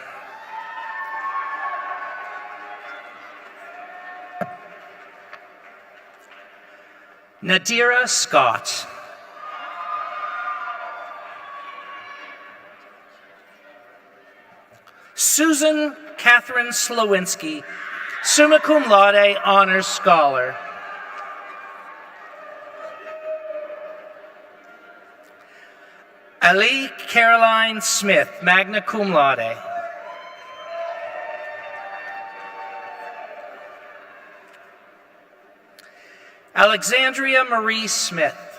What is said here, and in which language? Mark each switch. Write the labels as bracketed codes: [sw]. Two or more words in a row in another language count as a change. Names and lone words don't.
[en] Nadira Scott. Susan Catherine Slowinski, [la] summa cum laude, [en] honors scholar. Ali Caroline Smith, [la] magna cum laude. [en] Alexandria Marie Smith.